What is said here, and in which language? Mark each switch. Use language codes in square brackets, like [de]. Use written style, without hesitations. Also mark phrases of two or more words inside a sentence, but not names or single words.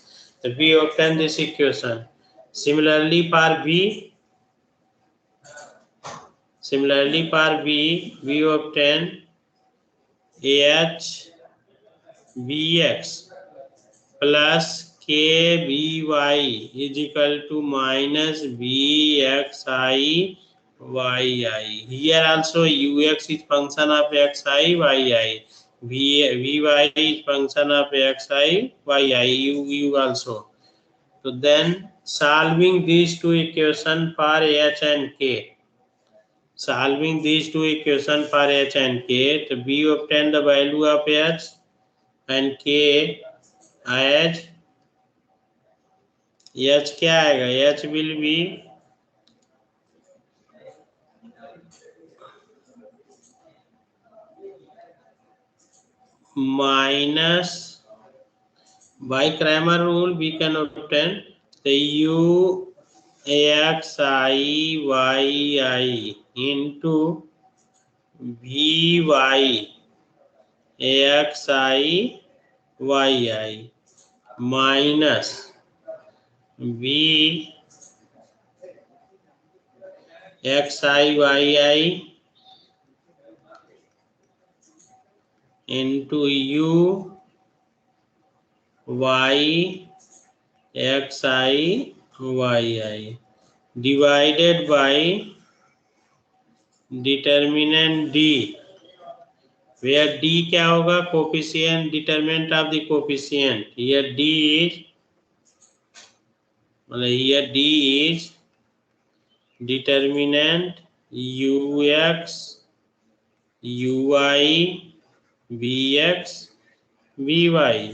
[en] So we obtain this equation. Similarly for b, we obtain h bx plus k by is equal to minus bxi yi. Here also ux is function of xi yi. Vy is function of xi yi. U also. So then solving these two equations for h and k. Solving these two equations for h and k, तो we obtain the value of h and k as h [hi] क्या आएगा? [en] h will be minus, by Cramer rule we can obtain the u x I y I into v y x I y I minus v x I y I into u y x I y I divided by determinant d, where d [hi] क्या होगा? [en] Coefficient, determinant of the coefficient. Here d is determinant ux uy vx vy.